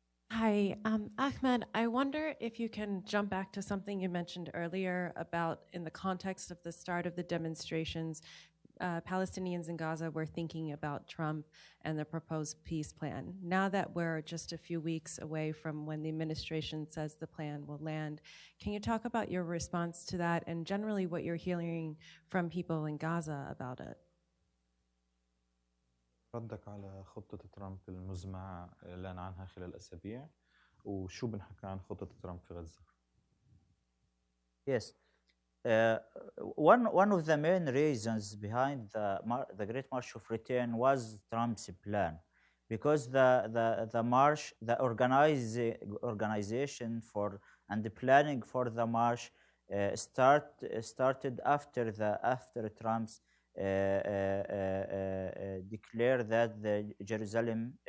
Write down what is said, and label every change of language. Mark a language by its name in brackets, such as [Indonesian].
[English] Hi, Ahmed, I wonder if you can jump back to something you mentioned earlier about in the context of the start of the demonstrations, Palestinians in Gaza were thinking about Trump and the proposed peace plan. Now that we're just a few weeks away from when the administration says the plan will land, can you talk about your response to that and generally what you're hearing from people in Gaza about it? [Arabic] ردك على خطة ترامب المزمع إعلان عنها خلال أسابيع وشو بنحكي عن خطة ترامب في غزة؟ [English] Yes. One of the main reasons behind the Great March of Return was Trump's plan, because the march, the organization for and the planning for the march started after Trump's declare that the Jerusalem